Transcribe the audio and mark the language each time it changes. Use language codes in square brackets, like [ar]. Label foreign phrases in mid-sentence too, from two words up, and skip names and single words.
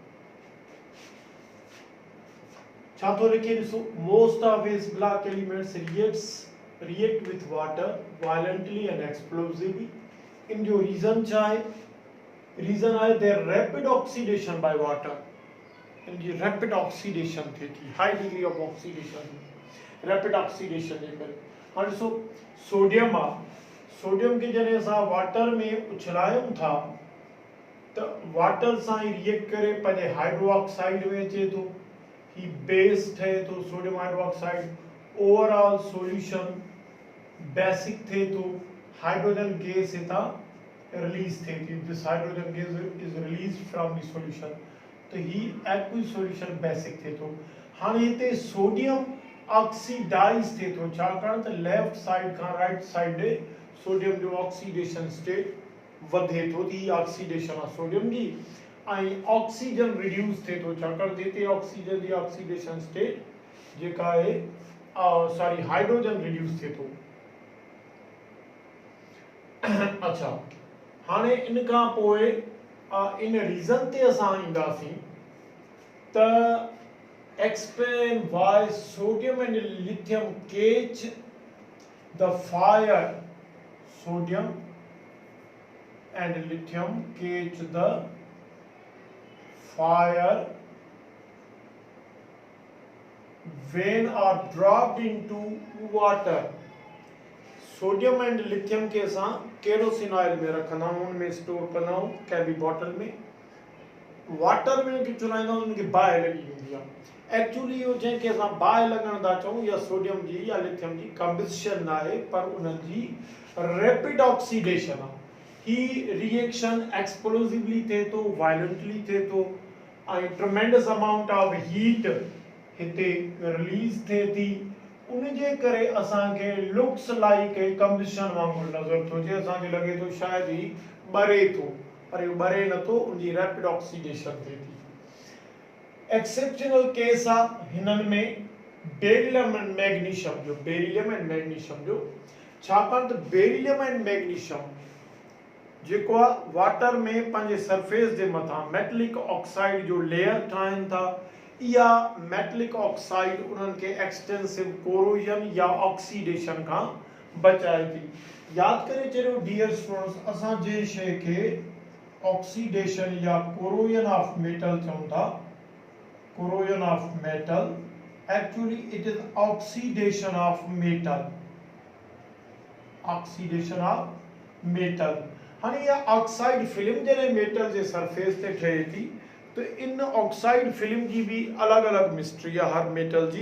[sd] छा तो लिखे ॾिसो, [en] most of this block elements react with water violently and explosively. [sd] इन जो रीजन छा है? [en] रीजन है their rapid oxidation by water. [sd] इन जी [en] rapid oxidation [sd] थे थी, [en] high degree of oxidation, rapid oxidation [sd] जे करे। हाणे ॾिसो सोडियम आहे, सोडियम के जॾहिं असां वाटर में उछलायूं था तो वाटर सां ही रिएक्ट करे पंहिंजे हाइड्रोक्साइड में अचे थो, ही बेस ठहे थो [en] sodium hydroxide. overall solution basic [sd] थे तो [en] hydrogen gas [sd] हितां रिलीज थे थी। [en] this hydrogen gas is released from the solution, [sd] तो ही [en] aqueous solution basic [sd] थे थो। हाणे हिते सोडियम ऑक्सीडाइज थे थो, छाकाणि त [en] left side [sd] खां [en] right side [sd] ॾे सोडियम जो [en] oxidation state [sd] वधे थो थी, [en] oxidation of sodium [sd] जी, ऐं ऑक्सीजन रिड्यूस थे थो, छाकाणि जिते ऑक्सीजन जी [en] oxidation state [sd] जेका है [en] sorry hydrogen [sd] रिड्यूस थे थो। अच्छा, हाणे इन खां पोइ इन रीजन ते असां ईंदासीं त [en] explain why sodium and lithium catch the fire. सोडियम and lithium catch the fire when are dropped into water। sodium and lithium [sd] के असां [en] kerosene oil [sd] में रखंदा आहियूं, उनमें स्टोर कंदा आहियूं कैबी बॉटल में। वाटर में कि चुलाईंदा आहियूं उनखे बाहि लॻी हूंदी आहे। एक्चुअली इहो जंहिंखे असां बाहि लॻण था चऊं या सोडियम जी या लिथियम जी कंबस्शन आहे, पर उनजी [en] rapid oxidation [sd] आहे। ही रिएक्शन एक्सप्लोसिवली थे तो वायलेंटली थे तो आई [en] tremendous amount of heat [sd] हिते रिलीज थे थी। उन जे करे असां के [en] looks like a combustion [sd] वांगुरु नज़र थो अचे, असां खे लगे तो शायद ही बरे थो, पर इहो बरे नथो, उनजी [en] rapid oxidation [sd] थे थी। एक्सेप्शनल केस आहे हिननि में [en] beryllium and magnesium [sd] जो, [en] beryllium and magnesium [sd] जो, छाकाणि त [en] beryllium and magnesium [sd] जेको आहे वाटर में पंहिंजे सरफेस जे मथां [en] metallic oxide [sd] जो लेयर ठाहिनि था। इहा [en] metallic oxide [sd] उन्हनि खे [en] extensive corrosion [sd] या ऑक्सीडेशन खां बचाए थी। याद करे चलो [en] dear students, [sd] असां जे शइ खे [en] ऑक्सीडेशन या corrosion of metal [sd] चऊं था, [en] corrosion of metal, actually it is oxidation of metal, oxidation of metal. [hi] हाँ, यह [en] oxide film [hi] जैसे मेटल के सरफेस [sd] ते ठहे थी, [hi] तो इन [en] oxide film [hi] की भी अलग अलग मिस्ट्री है हर मेटल जी।